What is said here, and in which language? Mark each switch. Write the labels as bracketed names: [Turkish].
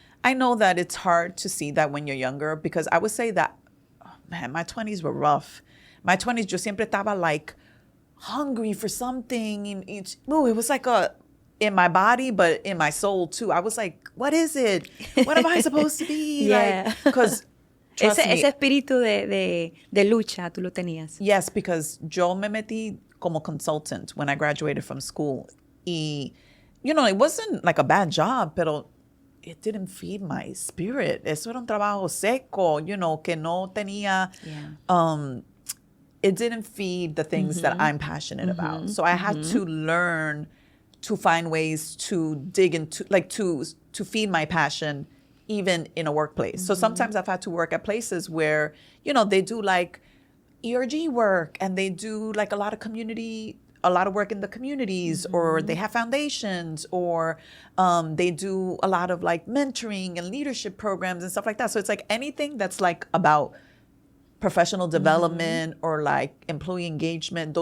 [English] I know that it's hard to see that when you're younger, because I would say that, oh man, my 20s were rough. My 20s, [Spanish] yo siempre estaba [English] like hungry for something. It was like in my body, but in my soul too. I was like, what is it? What am I supposed to be? Yeah. Like, because trust me. [Spanish] Ese espíritu de lucha, tú lo tenías. [English] Yes, because [Spanish] yo me metí como [English] consultant when I graduated from school. Y, you know, it wasn't like a bad job, pero it didn't feed my spirit. [Spanish] Eso era un trabajo seco, [English] you know, [Spanish] que no tenía... [English] Yeah. It didn't feed the things that I'm passionate about. So I had to learn to find ways to dig into, like to feed my passion even in a workplace. So sometimes I've had to work at places where, you know, they do like ERG work and they do like a lot of work in the communities, or they have foundations, or they do a lot of like mentoring and leadership programs and stuff like that. So it's like anything that's like about professional development or like employee engagement.